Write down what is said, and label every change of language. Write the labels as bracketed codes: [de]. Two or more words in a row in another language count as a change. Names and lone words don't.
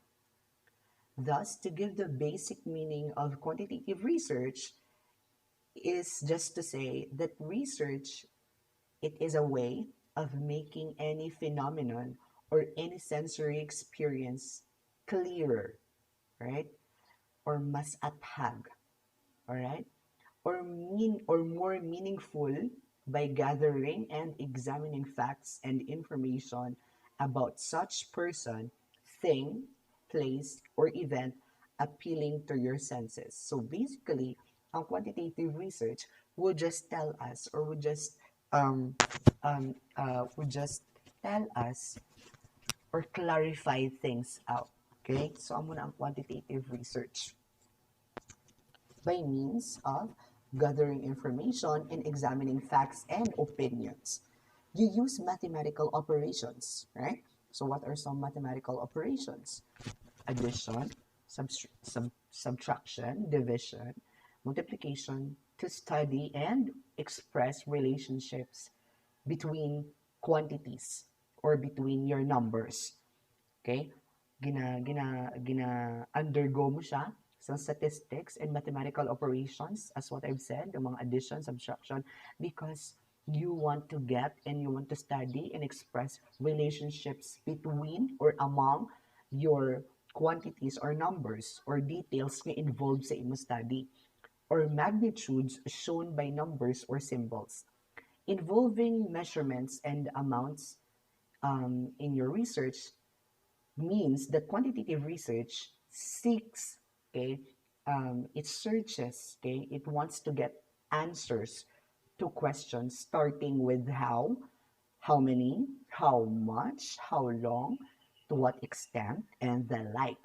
[en] Thus, to give the basic meaning of quantitative research is just to say that research, it is a way of making any phenomenon or any sensory experience clearer, right? [hil] Or mas athag, [en] all right? Or more meaningful by gathering and examining facts and information about such person, thing, place, or event appealing to your senses. So basically, ang quantitative research would just tell us, or would just tell us or clarify things out. Okay? So, [hil] amo na ang [en] quantitative research. By means of gathering information and examining facts and opinions. You use mathematical operations, right? So what are some mathematical operations? Addition, subtraction, division, multiplication, to study and express relationships between quantities or between your numbers. Okay? [hil] Gina undergo mo siya [en] some statistics and mathematical operations, as what I've said, the mga addition, subtraction, because you want to get and you want to study and express relationships between or among your quantities or numbers or details [hil] na involved sa imo [en] study, or magnitudes shown by numbers or symbols. Involving measurements and amounts in your research means that quantitative research seeks, okay, it searches, okay, it wants to get answers to questions starting with how many, how much, how long, to what extent, and the like.